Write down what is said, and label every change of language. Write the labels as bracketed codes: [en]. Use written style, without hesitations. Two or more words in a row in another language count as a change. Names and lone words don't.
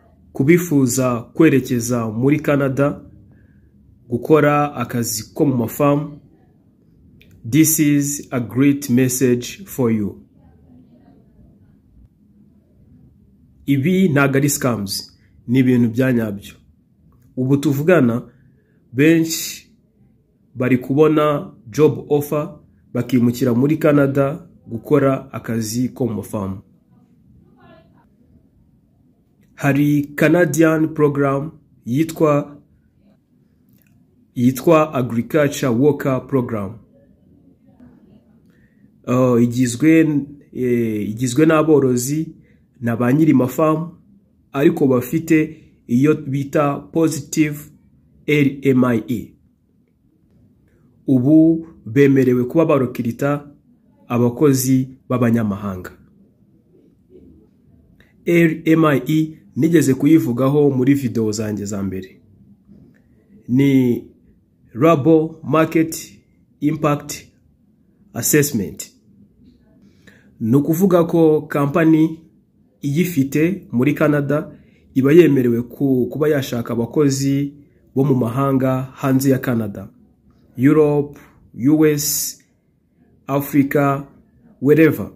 [rw] kubifuza kwerekeza muri Canada gukora akazi ko mu mafamu. [en] This is a great message for you. [rw] Ibi ntago ari scams, ni ibintu byanyabyo. Ubu tuvugana benshi bari kubona [en] job offer [rw] bakimukira muri Canada gukora akazi ko mu mafamu. Hari [en] Canadian program [rw] yitwa [en] agriculture worker program. [rw] Igizwe n'aborozi na ba nyiri mafamu ariko bafite iyo bita [en] positive LMIE. [rw] Ubu bemerewe kuba barokirita abakozi b'abanyamahanga. LMIE nigeze kuyivugaho muri video zanjye za mbere. [en] Ni Labor Market Impact Assessment. [rw] Nukuvuga ko company iyifite muri Canada iba yemerewe kuba yashaka abakozi bo mu mahanga hanze ya Canada, Europe, US, Africa, wherever.